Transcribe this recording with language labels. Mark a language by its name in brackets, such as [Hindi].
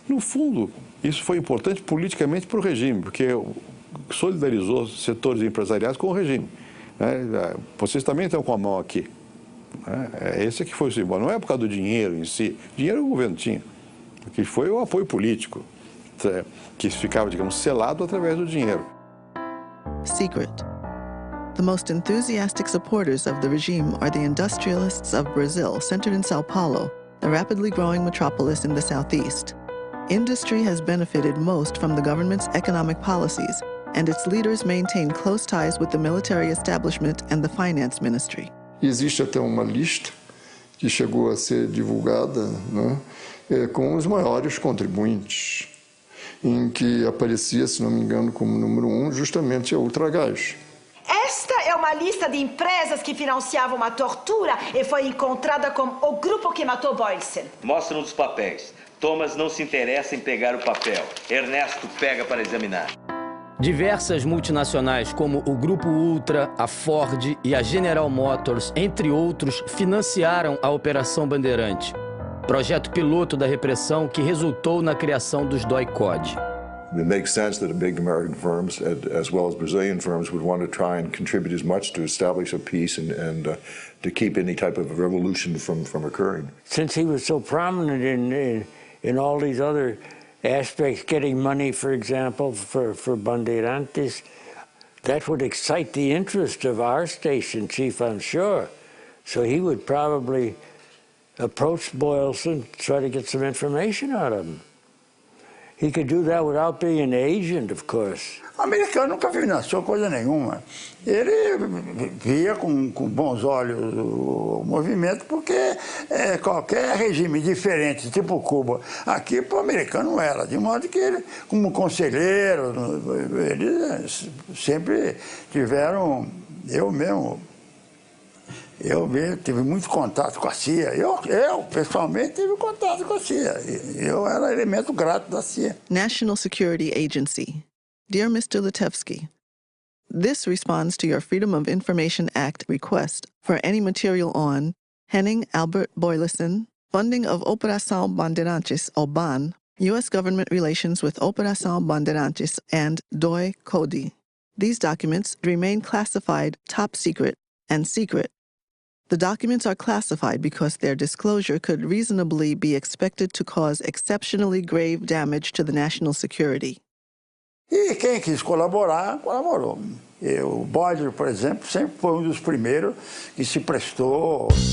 [Portuguese] No fundo, isso foi importante politicamente para o regime, porque solidarizou os setores empresariais com o regime. Vocês também estão com a mão aqui. Esse que foi o símbolo. Não é por causa do dinheiro em si. Dinheiro o governo tinha. O que foi o apoio político, que ficava, digamos, selado através do dinheiro. [English] Secret. The most enthusiastic supporters of the regime are the industrialists of Brazil, centered in Sao Paulo, the rapidly growing metropolis in the southeast. Industry has benefited most from the government's economic policies, and its leaders maintain close ties with the military establishment and the finance ministry. [Portuguese] Existe até uma lista que chegou a ser divulgada, né, com os maiores contribuintes, em que aparecia, se não me engano, como número 1, justamente a Ultragás. Esta é uma lista de empresas que financiavam a tortura e foi encontrada com o grupo que matou Boysen. Mostram os papéis. Thomas não se interessa em pegar o papel. Ernesto pega para examinar. Diversas multinacionais como o Grupo Ultra, a Ford e a General Motors, entre outros, financiaram a Operação Bandeirante, projeto piloto da repressão que resultou na criação dos DOI-CODE. [English] It makes sense that big American firms, as well as Brazilian firms, would want to try and contribute as much to establish a peace and to keep any type of revolution from occurring. Since he was so prominent in all these other aspects, getting money, for example, for Bandeirantes, that would excite the interest of our station chief, I'm sure. So he would probably approach Boylston, try to get some information out of him. He could do that without being an agent, of course. [Portuguese] O americano nunca financiou coisa nenhuma. Ele via com bons olhos o movimento, porque qualquer regime diferente, tipo Cuba, aqui para o americano não era. De modo que ele, como conselheiro, eles sempre tiveram, eu tive muito contato com a CIA. Eu pessoalmente, tive contato com a CIA. Eu era elemento grato da CIA. [English] National Security Agency. Dear Mr. Litevsky, this responds to your Freedom of Information Act request for any material on Henning Albert Boyleson, funding of Operação Bandeirantes, or BAN, U.S. government relations with Operação Bandeirantes and DOI-CODE. These documents remain classified top secret and secret. The documents are classified because their disclosure could reasonably be expected to cause exceptionally grave damage to the national security. [Portuguese] E quem quis colaborar, colaborou. O Boyle, por exemplo, sempre foi dos primeiros que se prestou.